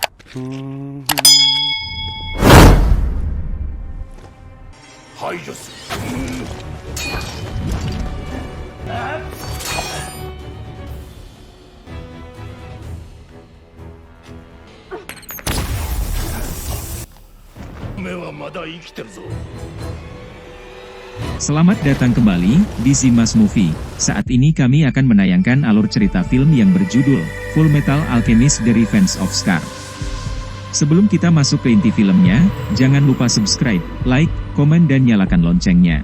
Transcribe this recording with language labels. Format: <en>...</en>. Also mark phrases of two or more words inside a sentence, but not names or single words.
<ja>排除する。目はまだ生きてるぞ。</ja> <id>Selamat datang kembali di Zimas Movie. Saat ini kami akan menayangkan alur cerita film yang berjudul Full Metal Alchemist: The Revenge of Scar. Sebelum kita masuk ke inti filmnya, jangan lupa subscribe, like, komen dan nyalakan loncengnya.</id>